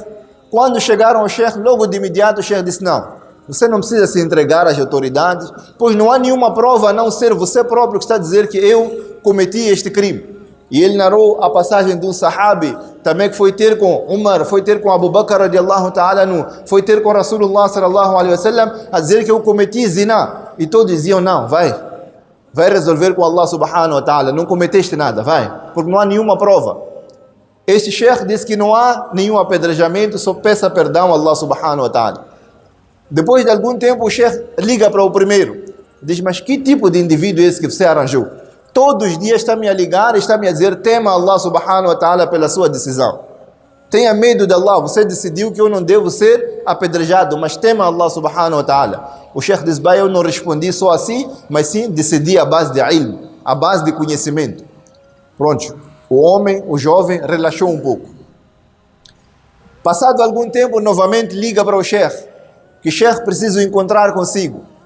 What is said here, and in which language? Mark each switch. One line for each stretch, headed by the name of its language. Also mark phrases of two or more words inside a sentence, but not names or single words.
Portuguese: Quando chegaram ao chefe, logo de imediato o chefe disse: não, você não precisa se entregar às autoridades, pois não há nenhuma prova a não ser você próprio que está a dizer que eu cometi este crime. E ele narrou a passagem de um sahabi também que foi ter com Umar, foi ter com Abu Bakr
Arabic: رضي الله تعالى عنه,
Portuguese: foi ter com
Arabic: رسول الله صلى الله عليه وسلم
Portuguese: a dizer que eu cometi zina. E todos diziam: não, vai resolver com
Arabic: الله سبحانه وتعالى,
Portuguese: não cometeste nada, vai, porque não há nenhuma prova. Este chefe disse que não há nenhum apedrejamento, só peça perdão a
Arabic: الله سبحانه وتعالى.
Portuguese: Depois de algum tempo o chefe liga para o primeiro, diz: mas que tipo de indivíduo é esse que você arranjou? Todos os dias está-me a ligar, está-me a dizer: tema
Arabic: الله سبحانه وتعالى
Portuguese: pela sua decisão. Tenha medo de Allah, você decidiu que eu não devo ser apedrejado, mas tema
Arabic: الله سبحانه وتعالى.
Portuguese: O chefe diz: bem, eu não respondi só assim, mas sim decidi à base de ilm, à base de conhecimento. Pronto, o homem, o jovem, relaxou um pouco. Passado algum tempo, novamente liga para o chefe, que chefe, preciso encontrar consigo.